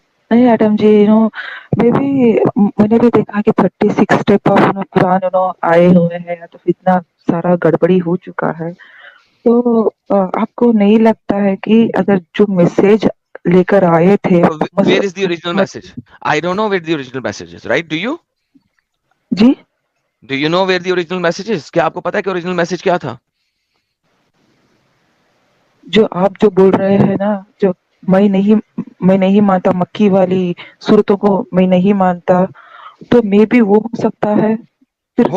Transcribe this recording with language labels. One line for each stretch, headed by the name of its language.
Hindi: नहीं एडम जी, मे भी मैंने भी देखा कि 36 स्टेप ऑफ कुरान आए हुए हैं, या तो इतना सारा गड़बड़ी हो चुका है, तो आपको नहीं लगता है कि अगर जो मैसेज लेकर आए थे,
English: Where is the original message? I don't know where the original message is, right? Do you?
Hindi: Ji,
English: Do you know where the original message is?
Hindi: क्या आपको पता है कि ओरिजिनल मैसेज क्या था? जो आप जो बोल रहे हैं ना, जो मैं नहीं मानता, मक्की वाली सूरतों को मैं नहीं मानता, तो मे भी वो हो सकता है, फिर